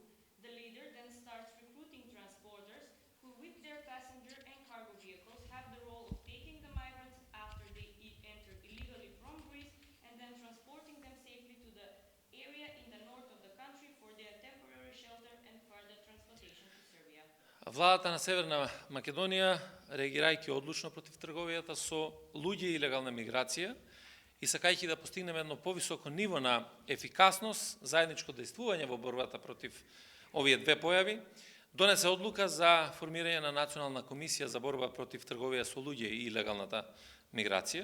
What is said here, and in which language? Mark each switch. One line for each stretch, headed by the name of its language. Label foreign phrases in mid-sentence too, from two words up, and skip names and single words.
English: The leader then starts recruiting transporters who, with their passenger and cargo vehicles, have the role of taking the migrants after they enter illegally from Greece and then transporting them safely to the area in the north of the country for their temporary shelter and further transportation to Serbia.
Macedonian: Владата на Северна Македонија, реагирајќи одлучно против трговијата со луѓе и илегална миграција и сакајќи да постигнеме едно повисоко ниво на ефикасност, заедничко действување во борбата против овие две појави, донесе одлука за формирање на Национална комисија за борба против трговија со луѓе и илегалната миграција.